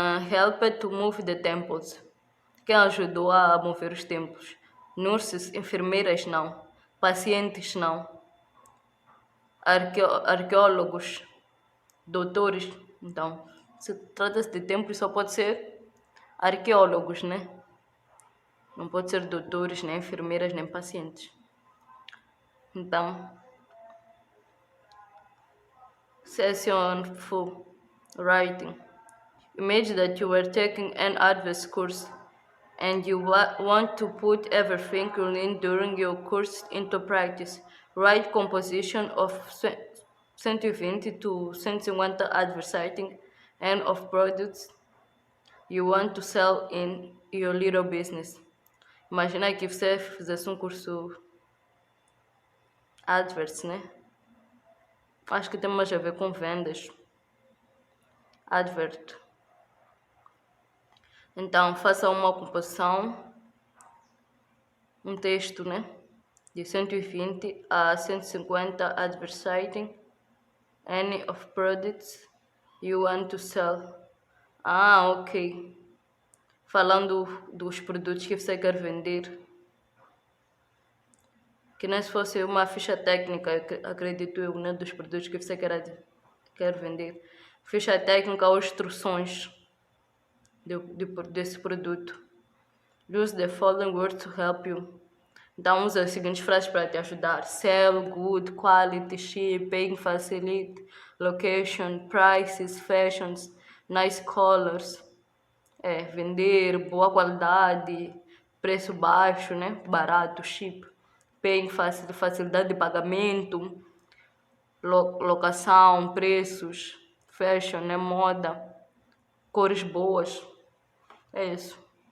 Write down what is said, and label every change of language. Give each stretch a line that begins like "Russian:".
English: Helped to move the temples.
Portuguese: Quem ajudou a mover os templos? Nurses, enfermeiras não. Pacientes não. Arqueólogos, doutores. Então, se trata-se de templos, só pode ser arqueólogos, né? Não pode ser doutores, nem enfermeiras, nem pacientes.
English: Então, session full writing. Imagine that you were taking an advanced course and you want to put everything you learned during your course into practice. Write composition of 120 to 150 advertising and of products you want to sell in your little business.
Portuguese: Imagina que você fizesse um curso adverts, né? Acho que tem mais a ver com vendas. Advert. Então, faça uma composição, um texto, né?
English: De 120 a 150 advertising any of products you want to sell. Ok.
Portuguese: Falando dos produtos que você quer vender. Que nem se fosse uma ficha técnica, acredito eu, né? Dos produtos que você quer vender. Ficha técnica ou instruções desse produto.
English: Use the following words to help you.
Portuguese: Então, usa as seguintes frases para te ajudar.
English: Sell, good, quality, cheap, paying facility, location, prices, fashions, nice colors.
Portuguese: Vender, boa qualidade, preço baixo, né? Barato, cheap. Paying facilidade de pagamento, locação, preços, fashion, né? Moda, cores boas. É isso.